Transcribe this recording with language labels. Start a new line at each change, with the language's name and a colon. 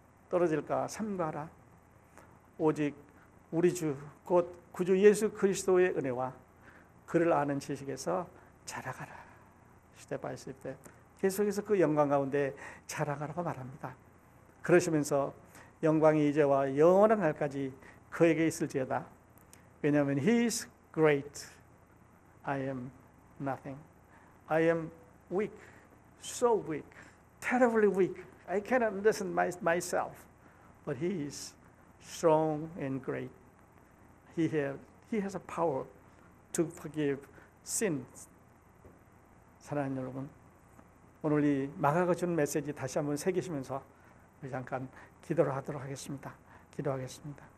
Korean: 떨어질까 삼가하라. 오직 우리 주 곧 구주 예수 그리스도의 은혜와 그를 아는 지식에서 자라가라. 스텝 바이 스텝 계속해서 그 영광 가운데 자라가라고 말합니다. 그러시면서 영광이 이제와 영원한 날까지 그에게 있을지어다. 왜냐하면
English: He is great, I am nothing. I am weak, so weak, terribly weak. I cannot understand myself, but He is strong and great. He has a power to forgive sins.
Korean: 사랑하는 여러분, 오늘 이 마가가 준 메시지 다시 한번 새기시면서 우리 잠깐 기도를 하도록 하겠습니다. 기도하겠습니다.